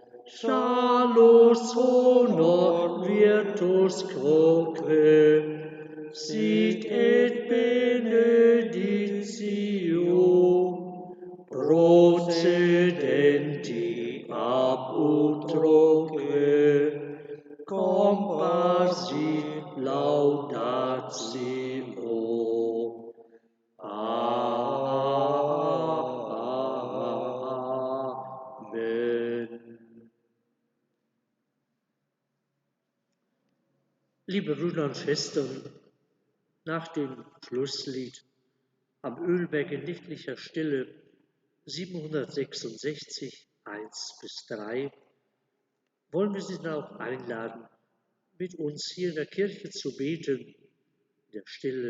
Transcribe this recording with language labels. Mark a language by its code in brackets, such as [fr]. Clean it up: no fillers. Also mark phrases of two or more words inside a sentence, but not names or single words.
[la] Salus honor virtus quoque, sit et benedictio, procedenti ab utroque, compasit laudatio. Amen. [de] Liebe Brüder und Schwestern, nach dem Schlusslied am Ölberg in nächtlicher Stille 766, 1 bis 3, wollen wir Sie dann auch einladen, mit uns hier in der Kirche zu beten, in der Stille.